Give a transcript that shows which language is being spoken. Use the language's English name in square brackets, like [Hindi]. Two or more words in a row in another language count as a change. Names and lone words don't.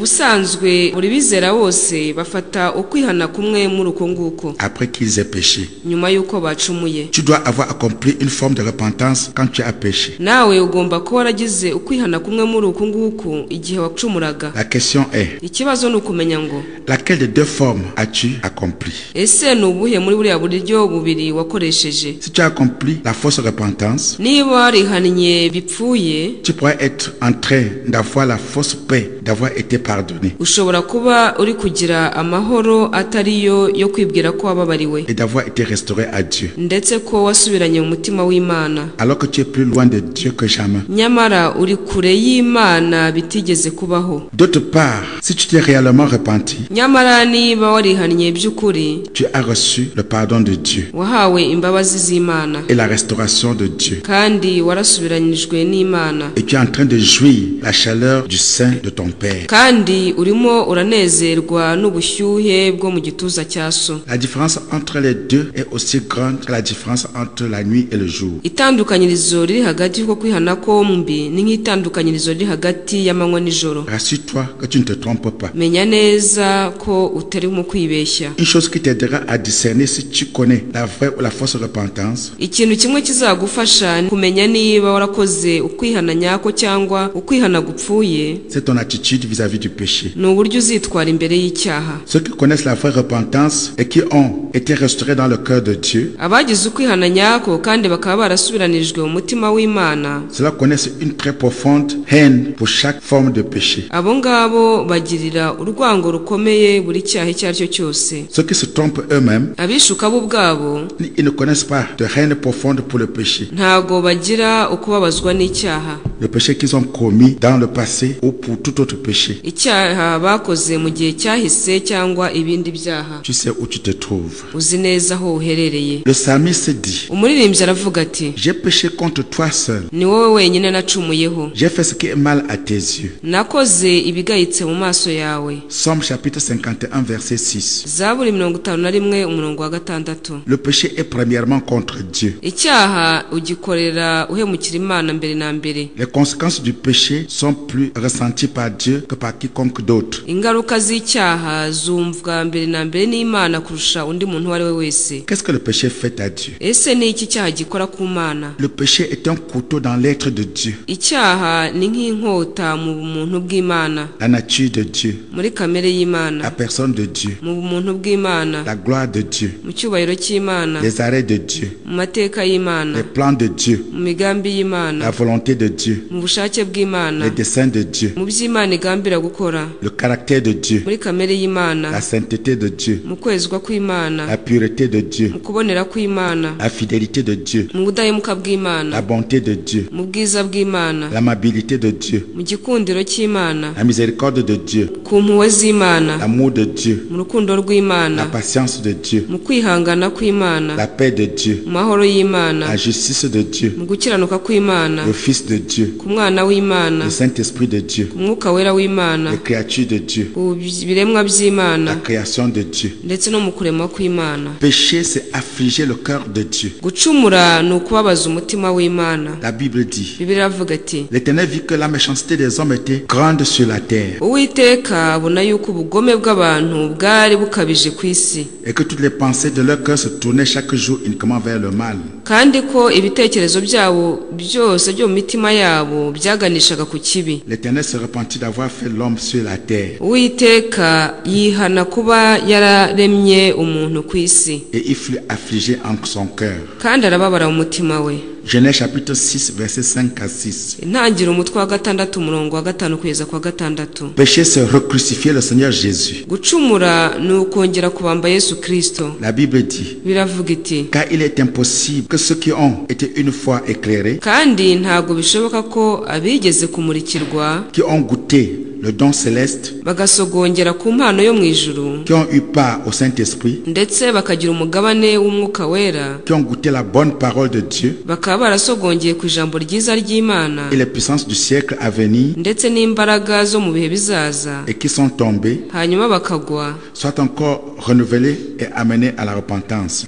[French] Après qu'ils aient péché. Tu dois avoir accompli une forme de repentance quand tu as péché. La question est, [Kinyarwanda] Ikibazo ni ukumenya ngo [French] laquelle des deux formes as-tu accompli? [Kinyarwanda] ese ni ubuhe muri buriya buryo bubiri wakoresheje? [French] Si tu as accompli la fausse repentance, [Kinyarwanda] niba warihannye bipfuye, [French] tu pourrais être en train d'avoir la fausse paix, d'avoir été pardonné [Kinyarwanda] ushobora kuba uri kugira amahoro atariyo yo kwibwira ko wababariwe [French] et d'avoir été restauré à Dieu, [Kinyarwanda] ndetse ko wasubiranye mu mutima w'Imana, [French] alors que tu es plus loin de Dieu que jamais. [Kinyarwanda] nyamara uri kure y'Imana bitigeze kubaho. [French] D'autre part, si tu t'es réellement repenti, [Kinyarwanda] nyamara niba warihannye by'ukuri, [French] tu as reçu le pardon de Dieu [Kinyarwanda] wahawe imbabazi z'Imana [French] et la restauration de Dieu, [Kinyarwanda] kandi warasubiranijwe n'Imana, [French] et tu es en train de jouir la chaleur du sein de ton Père. [Kinyarwanda] kandi urimo uranezerwa n'ubushyuhe bwo mu gituza cya so. [French] La différence entre les deux est aussi grande que la différence entre la nuit et le jour. [Kinyarwanda] Itandukanyirizo riri hagati y'uko kwihana kombi ni nk'itandukanyirizo riri hagati y'amanywa n'ijoro. [French] Rassure-toi que tu ne te trompes pas. [Kinyarwanda] Menya neza ko utari mu kwibeshya. [French] Une chose qui t'aidera à discerner si tu connais la vraie ou la fausse repentance, [Kinyarwanda] ikintu kimwe kizagufasha kumenya niba warakoze ukwihana nyako cyangwa ukwihana gupfuye, [French] c'est ton attitude vis-à-vis du péché. [Kinyarwanda] ni uburyo uzitwara imbere y'icyaha. [French] Ceux qui connaissent la vraie repentance et qui ont été restaurés dans le cœur de Dieu, [Kinyarwanda] abagize ukwihana nyako kandi bakaba barasubiranijwe mu mutima w'Imana, [French] cela connaissent une très profonde haine pour chaque forme de péché. [Kinyarwanda] abo ngabo bagirira urwango rukomeye buri cyaha icyo ari cyo cyose. [French] Ceux qui se trompent eux-mêmes, [Kinyarwanda] abishuka bo ubwabo [French] ils ne connaissent pas de haine profonde pour le péché. [Kinyarwanda] ntago bagira ukubabazwa n'icyaha, [French] Le péché qu'ils ont commis dans le passé ou pour tout autre péché. [Kinyarwanda] icyaha bakoze mu gihe cyahise cyangwa ibindi byaha. [French] Tu sais où tu te trouves. [Kinyarwanda] uzi neza aho uherereye. [French] Le psalmiste dit, [Kinyarwanda] umuririmbyi aravuga ati, [French] j'ai péché contre toi seul. [Kinyarwanda] ni wowe wenyine nacumuyeho, [French] J'ai fait ce qui est mal à tes yeux. [Kinyarwanda] nakoze ibigayitse mu maso yawe. [French] Somme chapitre 51 verset 6. [Kinyarwanda] Zaburi 51 umurongo wa 6. [French] Le péché est premièrement contre Dieu. [Kinyarwanda] icyaha ugikorera uhemukira Imana mbere na mbere. [French] Les conséquences du péché sont plus ressenties par Dieu que par quiconque d'autre. [Kinyarwanda] ingaruka z'icyaha zumvwa mbere na mbere n'Imana kurusha undi muntu uwo ari we wese. [French] Qu'est-ce que le péché fait à Dieu? [Kinyarwanda] ese ni iki cyaha gikora ku Mana? [French] Le péché est un couteau dans l'être de Dieu, [Kinyarwanda] icyaha ni nk'inkota mu bumuntu bw'Imana, [French] la nature de Dieu, [Kinyarwanda] muri kamere y'Imana, [French] la personne de Dieu, [Kinyarwanda] mu bumuntu bw'Imana, [French] la gloire de Dieu, [Kinyarwanda] mu cyubahiro cy'Imana, [French] les arrêts de Dieu, [Kinyarwanda] mu mateka y'Imana, [French] les plans de Dieu, [Kinyarwanda] mu migambi y'Imana, [French] la volonté de Dieu, [Kinyarwanda] mu bushake bw'Imana, [French] les desseins de Dieu, [Kinyarwanda] mu by'Imana igambira gukora, [French] le caractère de Dieu, [Kinyarwanda] muri kamere y'Imana, [French] la sainteté de Dieu, [Kinyarwanda] mu kwezwa kw'Imana, [French] la pureté de Dieu, [Kinyarwanda] mu kubonera kw'Imana, [French] la fidélité de Dieu, [Kinyarwanda] mu budahemuka bw'Imana, [French] la bonté de Dieu, [Kinyarwanda] mu bwiza bw'Imana, [French] l'amabilité de Dieu, [Kinyarwanda] mu gikundiro cy'Imana, [French] la miséricorde de Dieu, [Kinyarwanda] ku mpuhwe z'Imana, [French] l'amour de Dieu, [Kinyarwanda] mu rukundo [French] la [Kinyarwanda] rw'Imana, [French] patience de Dieu, [Kinyarwanda] mu kwihangana kw'Imana, [French] la paix de Dieu, [Kinyarwanda] mu mahoro y'Imana, [French] la justice de Dieu, [Kinyarwanda] mu gukiranuka kw'Imana, [French] le Fils de Dieu, [Kinyarwanda] ku mwana w'Imana, [French] le Saint-Esprit de Dieu, [Kinyarwanda] ku mwuka wera w'Imana, [French] les créatures de Dieu, [Kinyarwanda] ku biremwa by'Imana, [French] la création de Dieu. [Kinyarwanda] ndetse no mu kuremwa kw'Imana. [French] Pécher, c'est affliger le cœur de Dieu. [Kinyarwanda] gucumura ni ukubabaza umutima w'Imana. [French] La Bible dit, [Kinyarwanda] Bibiliya iravuga ati, [French] l'Éternel vit que la méchanceté des hommes était grande sur la terre [Kinyarwanda] uwiteka abona yuko ubugome bw'abantu bwari bukabije ku isi, [French] et que toutes les pensées de leur cœur se tournaient chaque jour uniquement vers le mal. [Kinyarwanda] kandi ko ibitekerezo byabo byose byo mu mitima yabo byaganishaga ku kibi. [French] L'Éternel se repentit d'avoir fait l'homme sur la terre [Kinyarwanda] uwiteka yihana kuba yararemye umuntu ku isi, [French] et il fut affligé en son cœur. [Kinyarwanda] kandi arababara mu mutima we. [French] Genèse chapitre 6 verset 5 à 6. [Kinyarwanda] intangiriro umutwe wa 6 umurongo wa 5 kugeza kwa 6. [French] Pécher, c'est recrucifier le Seigneur Jésus. [Kinyarwanda] gucumura ni ukongera kubamba Yesu Kristo. [French] La Bible dit, [Kinyarwanda] biravuga iti, [French] car il est impossible que ceux qui ont été une fois éclairés, [Kinyarwanda] kandi ntabwo bishoboka ko abigeze kumurikirwa, [French] qui ont goûté le don céleste, [Kinyarwanda] bagasogongera ku mpano yo mu ijuru, [French] qui ont eu part au Saint-Esprit, [Kinyarwanda] ndetse bakagira umugabane w'umwuka wera, [French] qui ont goûté la bonne parole de Dieu [Kinyarwanda] bakaba barasogongeye ku ijambo ryiza ry'Imana [French] et les puissances du siècle à venir, [Kinyarwanda] ndetse n'imbaraga zo mu bihe bizaza, [French] et qui sont tombés, [Kinyarwanda] hanyuma bakagwa, [French] soient encore renouvelés et amenés à la repentance.